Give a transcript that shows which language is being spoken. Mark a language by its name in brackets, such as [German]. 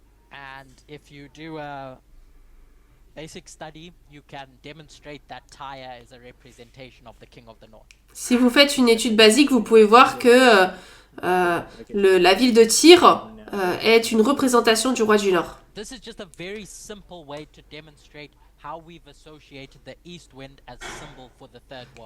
[English] And if you do a basic study, you can demonstrate that Tyre is a representation of the king of the north. [French] Si vous faites une étude basique, vous pouvez voir que la ville de Tyr est une représentation du roi du Nord. [English] This is just a very simple way to demonstrate how we've associated the east wind as a symbol for the third world.